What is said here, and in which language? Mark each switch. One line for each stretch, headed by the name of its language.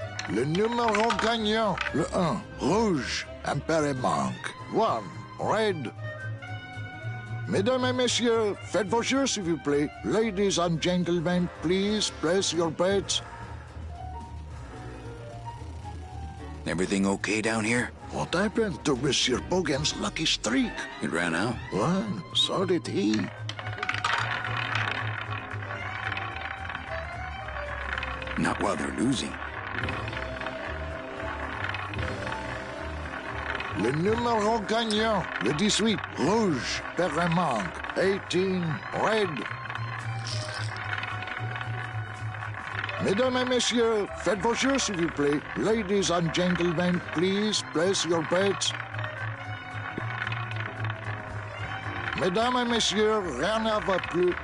French: Le numéro gagnant, le 1, rouge, impair et manque.
English: 1, red.
French: Mesdames et messieurs, faites vos jeux, s'il vous plaît.
English: Ladies and gentlemen, please place your bets. Everything okay down here? What happened to Monsieur Bogan's lucky streak? It ran out. Well, so did he. Not while they're losing.
French: Le numéro gagnant, le 18, rouge, pair et manque.
English: 18, red.
French: Mesdames et messieurs, faites vos jeux, s'il vous plaît.
English: Ladies and gentlemen, please place your bets.
French: Mesdames et messieurs, rien ne va plus.